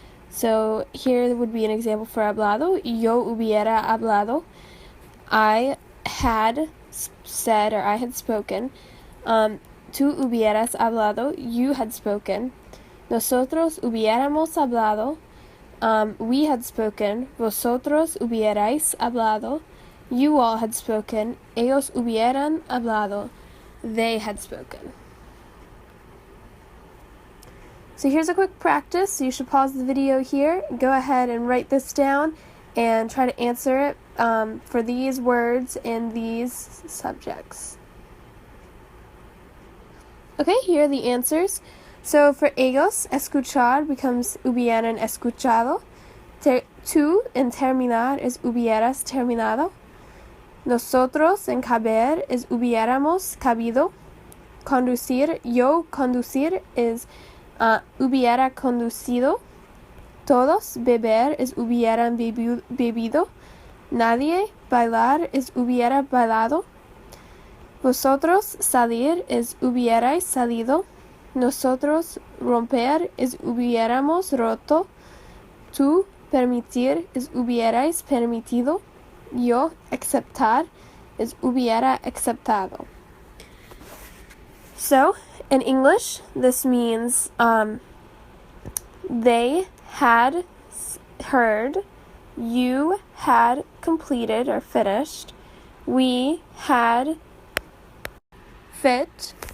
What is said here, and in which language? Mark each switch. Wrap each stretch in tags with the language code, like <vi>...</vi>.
<en>So here would be an example for hablado.</en> <es>Yo hubiera hablado.</es> <en>I had said, or I had spoken.</en> <es>Tú hubieras hablado.</es> <en>You had spoken.</en> <es>Nosotros hubiéramos hablado.</es> <en>We had spoken.</en> <es>Vosotros hubierais hablado.</es> <en>You all had spoken.</en> <es>Ellos hubieran hablado.</es> <en>They had spoken. So here's a quick practice. So you should pause the video here, go ahead and write this down, and try to answer it for these words and these subjects. Okay, here are the answers.</en> <es>So for ellos, escuchar becomes hubieran escuchado. Tú en terminar is hubieras terminado. Nosotros en caber is hubiéramos cabido. Conducir, yo conducir is hubiera conducido. Todos beber is hubieran bebido. Nadie bailar is hubiera bailado. Vosotros salir is hubierais salido. Nosotros romper is hubiéramos roto. Tú permitir is hubierais permitido. Yo aceptar is hubiera aceptado.</es> <en>So, in English, this means they had heard, you had completed or finished, we had fit.</en>